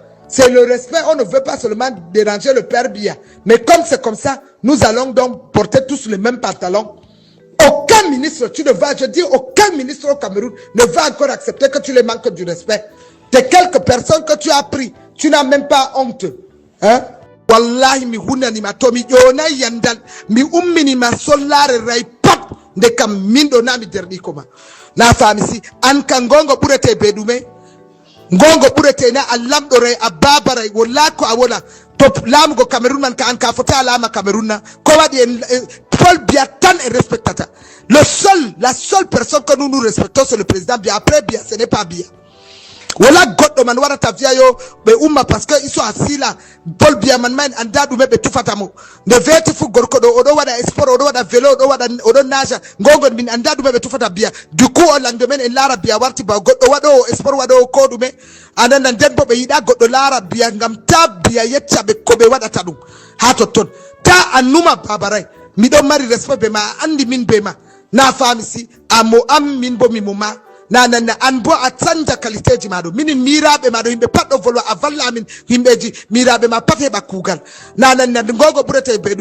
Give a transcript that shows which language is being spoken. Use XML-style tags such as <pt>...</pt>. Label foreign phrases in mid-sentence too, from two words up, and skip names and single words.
<fr>C'est le respect, on ne veut pas seulement déranger le père Biya. Mais comme c'est comme ça, nous allons donc porter tous les mêmes pantalons. Aucun ministre, aucun ministre au Cameroun ne va encore accepter que tu les manques du respect. De quelques personnes que tu as pris, tu n'as même pas honte. Hein?</fr> <ff>wallahi mi hunani ma to mi ƴonay yandal mi ummini ma sollare ray pat nde kam min ɗo na mi derɗi ko ma na fami si an kan gongo ɓurete be ɗume gongo ɓurete na a lamɗo ray a babaray walla ko a wona to laamugo Cameroun man ka an ka fota laama Cameroun na ko waɗi en Paul Biya tan en respectata</ff> <fr>la seule personne que nous respectons c'est le président Biya après Biya ce n'est pas Biya</fr> <ff>wala goɗɗo man warata viya yo ɓe umma</ff> <fr>parce que</fr> <ff>iso a sila Paul Biya man en anda ɗume ɓe tufata mo nde veti fu gorko ɗo oɗo waɗa sport oɗo waɗa vélo oɗo naja gongon min anda ɗume ɓe tufata Biya</ff> <fr>du coup</fr> <ff>o langde men en laara Biya warti ba goɗɗo waɗo sport waɗo ko ɗume ananda nden bo ɓe yiɗa goɗɗo laara Biya ngam ta Biya yecca ɓe ko ɓe waɗata ɗum ha totton ta annuma babaray miɗon mari respect be ma a andi min be ma na fami si amo am min bo mimo ma nananna an bo a canja qualité ji maɗo minin miraɓe maɗo yimɓe pat ɗo volwa a valla amin yimɓeji miraɓe ma pat heɓa kugal nananna gogo ɓurete be</ff>